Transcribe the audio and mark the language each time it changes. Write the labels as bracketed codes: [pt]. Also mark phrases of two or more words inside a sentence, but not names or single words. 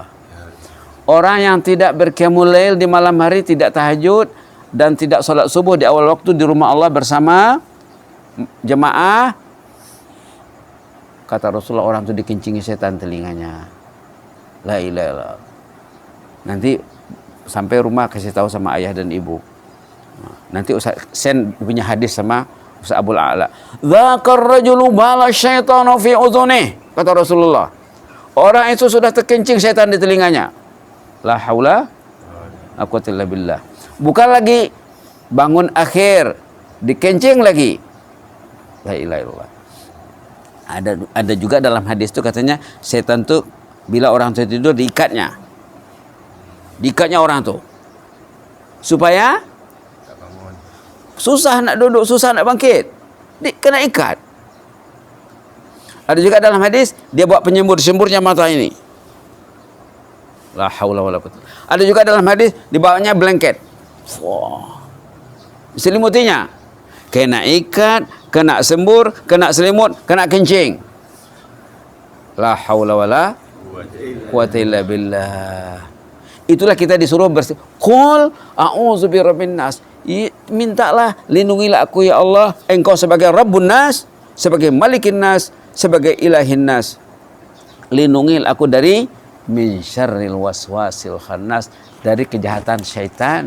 [ms] Orang yang tidak berqiyamul lail di malam hari, tidak tahajud dan tidak solat subuh di awal waktu di rumah Allah bersama jemaah, kata Rasulullah, orang itu dikencingi setan telinganya. [ar] لا إله إلا الله. [ms] Nanti sampai rumah kasih tahu sama ayah dan ibu. Nanti Ustaz send punya hadis sama Ustaz Abul A'la. [ar] ذاك رجل بال الشيطان في أذنه, [ms] kata Rasulullah. Orang itu sudah terkencing setan di telinganya. [ar] لا حول ولا قوة إلا بالله. [ms] Bukan lagi bangun akhir, dikencing lagi. [ar] لا إله إلا الله. [ms] Ada juga dalam hadis itu katanya setan tuh bila orang itu tidur diikatnya orang tu supaya susah nak duduk, susah nak bangkit, kena ikat. Ada juga dalam hadis dia buat penyembur-semburnya mata ini. [ar] لا حول ولا قوة. [ms] Ada juga dalam hadis dibawanya blanket. Wah. Selimutinya kena ikat, kena sembur, kena selimut, kena kencing. [ar] لا حول ولا قوة إلا بالله. [ms] Itulah kita disuruh [ar] قل أعوذ برب الناس. [ms] Mintalah, lindungilah aku ya Allah, engkau sebagai [ar] رب الناس, [ms] sebagai [ar] ملك الناس, [ms] sebagai [ar] إله الناس. [ms] Lindungilah aku dari [ar] من شر الوسواس الخناس, [ms] dari kejahatan syaitan.